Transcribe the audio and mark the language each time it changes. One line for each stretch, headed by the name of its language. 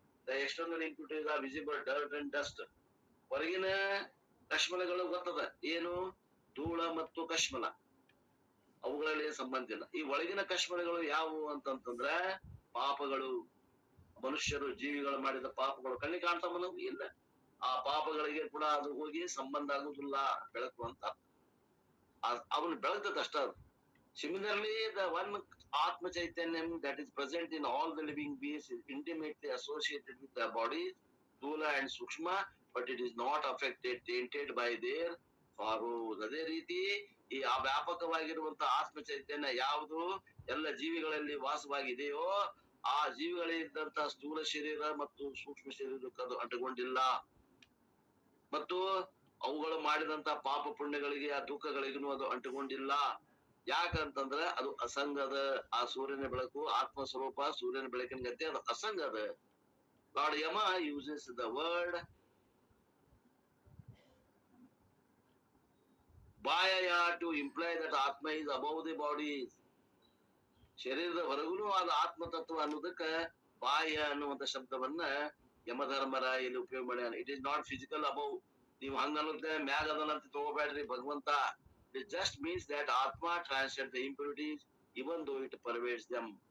English: The external impurities are visible dirt and dust.
Kannada: ಹೊರಗಿನ ಕಶ್ಮಲಗಳು ಗೊತ್ತದ, ಏನು, ಧೂಳ ಮತ್ತು ಕಶ್ಮಲ, ಅವುಗಳಲ್ಲಿ ಸಂಬಂಧ ಇಲ್ಲ. ಈ ಒಳಗಿನ ಕಶ್ಮಲಗಳು ಯಾವುವು ಅಂತಂತಂದ್ರ ಪಾಪಗಳು. ಮನುಷ್ಯರು ಜೀವಿಗಳು ಮಾಡಿದ ಪಾಪಗಳು ಕಣ್ಣಿಗೆ ಕಾಣ್ತಾ ಬಂದವು ಇಲ್ಲ. ಆ ಪಾಪಗಳಿಗೆ ಕೂಡ ಅದು ಹೋಗಿ ಸಂಬಂಧ ಆಗುದಿಲ್ಲ ಬೆಳಕು ಅಂತ. ಅವನು ಬೆಳಗ್ದದಷ್ಟ.
English: Similarly, the one Atma Chaitanyam that is present in all the living beings is intimately associated with their bodies, Stula and Sukshma, but it is not affected, tainted by their sorrows.
Kannada: ಅದೇ ರೀತಿ ಈ ವ್ಯಾಪಕವಾಗಿರುವಂತಹ ಆತ್ಮ ಚೈತನ್ಯ ಯಾವುದು ಎಲ್ಲ ಜೀವಿಗಳಲ್ಲಿ ವಾಸವಾಗಿದೆಯೋ ಆ ಜೀವಿಗಳಿದ್ದಂತಹ ಸ್ಥೂಲ ಶರೀರ ಮತ್ತು ಸೂಕ್ಷ್ಮ ಶರೀರಕ್ಕೆ ಅದು ಅಂಟುಕೊಂಡಿಲ್ಲ. ಮತ್ತು ಅವುಗಳು ಮಾಡಿದಂತ ಪಾಪ ಪುಣ್ಯಗಳಿಗೆ ಆ ದುಃಖಗಳಿಗೂ ಅದು ಅಂಟುಕೊಂಡಿಲ್ಲ. ಯಾಕಂತಂದ್ರೆ ಅದು ಅಸಂಗದ. ಆ ಸೂರ್ಯನ ಬೆಳಕು ಆತ್ಮ ಸ್ವರೂಪ ಸೂರ್ಯನ ಬೆಳಕಿನ ಗತಿ ಅದು ಅಸಂಗದ.
English: Lord Yama uses the word Bhaya to imply that Atma is above the bodies.
Kannada: ಶರೀರದ ಹೊರಗುನು ಆದ ಆತ್ಮ ತತ್ವ ಅನ್ನೋದಕ್ಕ ಬಾಹ್ಯ ಅನ್ನುವಂತ ಶಬ್ದವನ್ನ ಯಮಧರ್ಮರಾಯ ಇಲ್ಲಿ ಉಪಯೋಗ ಮಾಡ್ಯಾನ.
English: It is not physical above.
Kannada: ನೀವು ಹಂಗ ಅನ್ನೋದೇ ಮ್ಯಾಗ ಅದನ್ನಂತ ತಗೋಬೇಡ್ರಿ ಭಗವಂತ.
English: It just means that atma transcend the impurities even though it pervades them.